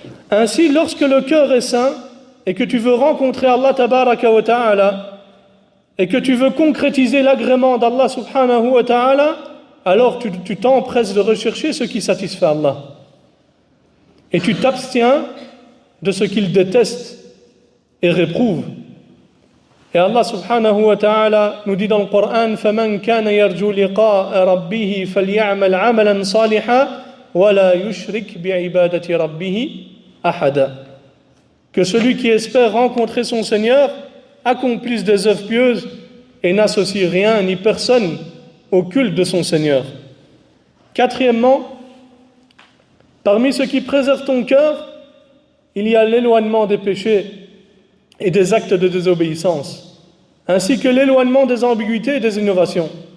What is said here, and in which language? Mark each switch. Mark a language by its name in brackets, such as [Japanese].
[French] Ainsi, lorsque le cœur est sain et que tu veux rencontrer Allah tabaraka wa ta'ala et que tu veux concrétiser l'agrément d'Allah subhanahu wa ta'ala, alors tu t'empresses de rechercher ce qui satisfait Allah. Et tu t'abstiens de ce qu'il déteste et réprouve. Et Allah subhanahu wa ta'ala nous dit dans le Coran: [Arabic] فَمَنْ كَانَ يَرْجُو لِقَاءَ رَبِّهِ فَلْيَعْمَلْ عَمَلًا صَالِحًا وَلَا يُشْرِكْ بِعِبَادَةِ رَبِّهِ أَحَدًا. [French] Que celui qui espère rencontrer son Seigneur accomplisse des œuvres pieuses et n'associe rien ni personne au culte de son Seigneur. Quatrièmement, parmi ce qui préserve ton cœur, il y a l'éloignement des péchés et des actes de désobéissance, ainsi que l'éloignement des ambiguïtés et des innovations.